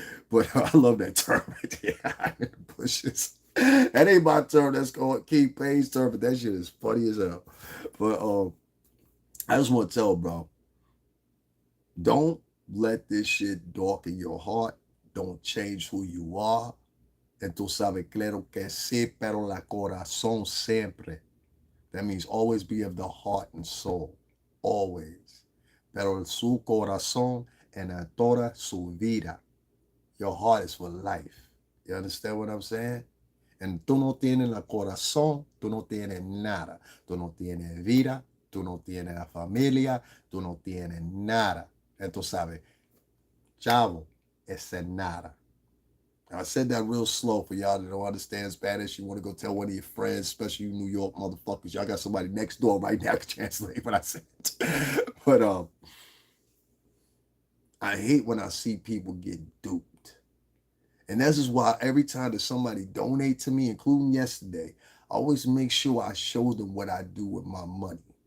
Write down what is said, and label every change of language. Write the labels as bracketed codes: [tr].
[en] But I love that term right there, hiding in the bushes. That ain't my term. That's called King Payne's term, but that shit is funny as hell. But I just want to tell, bro, don't let this shit darken your heart. Don't change who you are. [es] And tú sabes, claro que sí, pero la corazón siempre. [en] That means always be of the heart and soul. Always. [es] Pero su corazón en toda su vida. [en] Your heart is for life. You understand what I'm saying? [es] And tú no tienes la corazón, tú no tienes nada. Tú no tienes vida, tú no tienes la familia, tú no tienes nada. Entonces, sabes, chavo, es nada. [en] Now, I said that real slow for y'all that don't understand Spanish. You want to go tell one of your friends, especially you New York motherfuckers. Y'all got somebody next door right now to translate what I said. But I hate when I see people get duped. And this is why every time that somebody donate to me, including yesterday, I always make sure I show them what I do with my money.